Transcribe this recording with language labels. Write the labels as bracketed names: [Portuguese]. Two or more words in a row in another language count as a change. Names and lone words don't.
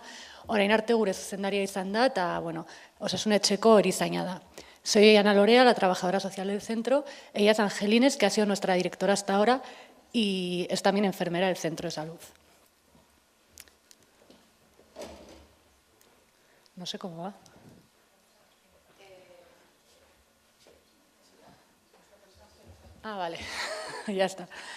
[Basque] Orain arte gure zuzendaria izan da eta osasunetxeko erizaina da. [Spanish] Soy Ollana Lorea, la trabajadora social del centro. Ella es Angelines, que ha sido nuestra directora hasta ahora y es también enfermera del centro de salud. No sé cómo va. Ah, vale, ya está.